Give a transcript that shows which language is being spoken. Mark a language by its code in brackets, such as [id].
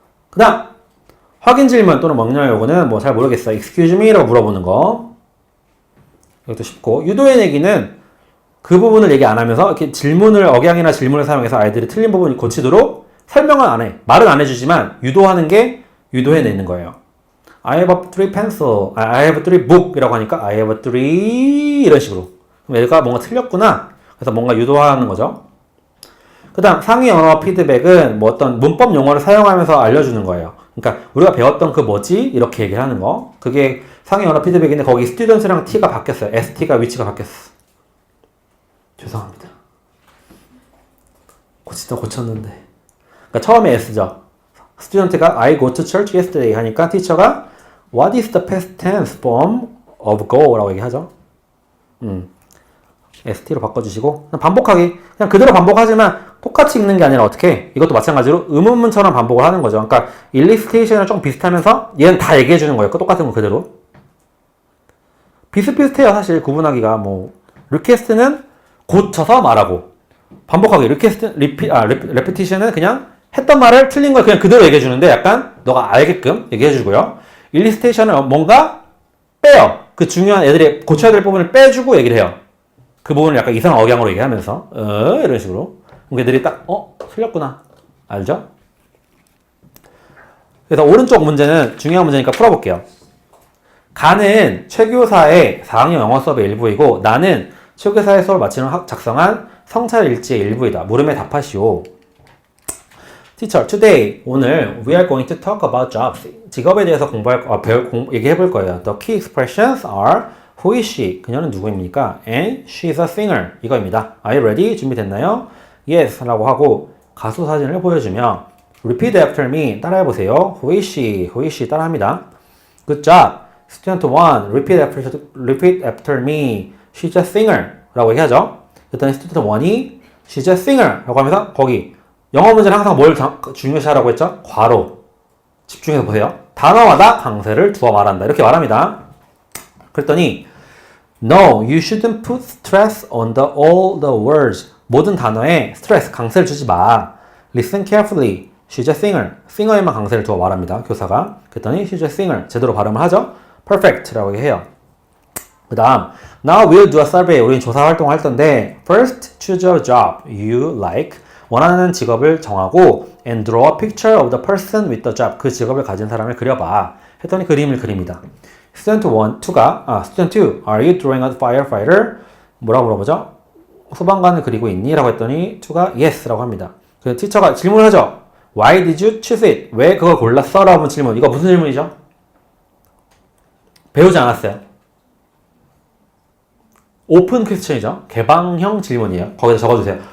[ko] 그 다음 확인 질문 또는 명령 요구는 뭐 잘 모르겠어. excuse me 라고 물어보는 거. 이것도 쉽고 유도의 내기는 그 부분을 얘기 안 하면서 이렇게 억양이나 질문을 사용해서 아이들이 틀린 부분을 고치도록 설명은 안 해. 말은 안 해주지만 유도하는 게 유도해내는 거예요. [en] I have 3 pencil, I have 3 book [ko] 이라고 하니까 [en] I have 3 [ko] 이런 식으로. 그럼 얘가 뭔가 틀렸구나. 그래서 뭔가 유도하는 거죠. 그 다음 상위 언어 피드백은 뭐 어떤 문법 용어를 사용하면서 알려주는 거예요. 그러니까 우리가 배웠던 그 뭐지? 이렇게 얘기를 하는 거. 그게 상위 언어 피드백인데 거기 스튜던트랑 T가 바뀌었어요. ST가 위치가 바뀌었어. 죄송합니다. 고쳤는데. 그러니까 처음에 S죠. 스튜던트가 [en] I go to church yesterday [ko] 하니까 티처가 [en] What is the past tense form of go? [ko] 라고 얘기하죠. ST로 바꿔주시고 반복하기. 그냥 그대로 반복하지만 똑같이 읽는 게 아니라 어떻게 이것도 마찬가지로 의문문처럼 반복을 하는 거죠. 그러니까 일리스테이션이랑 좀 비슷하면서 얘는 다 얘기해 주는 거예요. 똑같은 거 그대로. 비슷비슷해요. 사실 구분하기가. 뭐 리퀘스트는 고쳐서 말하고 반복하기 레피티션은 그냥 했던 말을 틀린 걸 그냥 그대로 얘기해 주는데 약간 너가 알게끔 얘기해 주고요. 일리스테이션은 뭔가 빼요. 그 중요한 애들이 고쳐야 될 부분을 빼주고 얘기를 해요. 그 부분을 약간 이상한 억양으로 얘기하면서 이런 식으로. 그럼 애들이 딱 틀렸구나. 알죠? 그래서 오른쪽 문제는 중요한 문제니까 풀어볼게요. 가는 최교사의 4학년 영어 수업의 일부이고 나는 최교사의 수업을 마치는 작성한 성찰 일지의 일부이다. 물음에 답하시오. [en] Teacher, today, [ko] 오늘 [en] we are going to talk about jobs. [ko] 직업에 대해서 얘기해 볼 거예요. [en] The key expressions are Who is she? [ko] 그녀는 누구입니까? [en] And she's a singer. [ko] 이거입니다. [en] Are you ready? [ko] 준비됐나요? [en] Yes. [ko] 라고 하고 가수 사진을 보여주며 [en] Repeat after me. [ko] 따라해보세요. [en] Who is she? Who is she? [ko] 따라합니다. [en] Good job. Student 1. Repeat after me. She's a singer. [ko] 라고 얘기하죠. 그랬더니 [en] Student 1이 She's a singer. [ko] 라고 하면서 거기 영어 문제는 항상 뭘 중요시하라고 했죠? 괄호. 집중해서 보세요. 단어마다 강세를 두어 말한다. 이렇게 말합니다. 그랬더니 [en] No, you shouldn't put stress on all the words. [ko] 모든 단어에 스트레스, 강세를 주지 마. [en] Listen carefully. She's a singer. [ko] 싱어에만 강세를 두어 말합니다. 교사가. 그랬더니 [en] she's a singer. [ko] 제대로 발음을 하죠. Perfect라고 해요. 그 다음 [en] Now we'll do a survey. [ko] 우리는 조사 활동을 할 텐데 [en] First, choose a job you like. [ko] 원하는 직업을 정하고 [en] And draw a picture of the person with the job. [ko] 그 직업을 가진 사람을 그려봐. 했더니 그림을 그립니다. [en] Student 2가 Student 2, are you drawing a firefighter? [ko] 뭐라고 물어보죠? 소방관을 그리고 있니? 라고 했더니 2가 yes 라고 합니다. 그 티처가 질문을 하죠. [en] Why did you choose it? [ko] 왜 그걸 골랐어? 라고 질문. 이거 무슨 질문이죠? 배우지 않았어요. 오픈 퀘스천이죠. 개방형 질문이에요. 거기다 적어주세요.